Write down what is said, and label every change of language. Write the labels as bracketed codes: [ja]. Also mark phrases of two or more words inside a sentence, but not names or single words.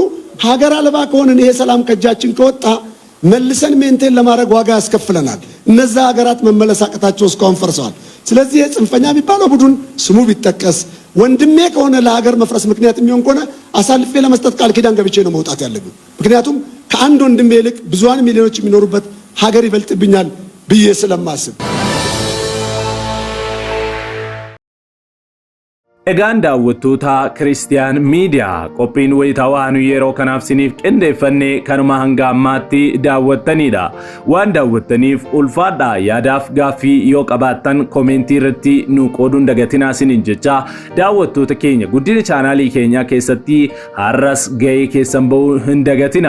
[am] ሀገር አልባ ከሆነን ይሄ ሰላም ከእጃችን ከወጣ መልሰን ሜንቴን ለማድረግ ዋጋ ያስከፍለናል። እነዛ ሀገራት መመለስ አቅታቸው እስካሁን ፈርሰዋል። ስለዚህ የጽንፈኛ የሚባለው ቡድን ስሙ ቢጠቀስ ወንድሜ ከሆነ ለሀገር መፍረስ ምክንያት የሚሆን ከሆነ አሳልፌ ለመስጠት ቃል ኪዳን ገብቼ ነው መውጣት ያለብኝ። ምክንያቱም ከአንድ ወንድሜ ይልቅ ብዙሃን ሚሊዮኖች የሚኖሩበት ሀገር ይበልጥብኛል ብዬ ስለማስብ። [om] Egaan daawwattoota Kiristiyaan Miidiyaa qophiin wayitaawaa yeroo kanaaf siniif qindeeffannee kanuma hanga ammaatti daawwattanidha. Waan daawwattaniif ulfaadhaa. Yaadaaf gaaffii yoo qabaattan komentii irratti nu qooduun dagatinaa sinin jecha daawwattoota keenya guddina chaanaalii keenyaa keessatti har'as ga'ee keessan ba'uu hin dagatina.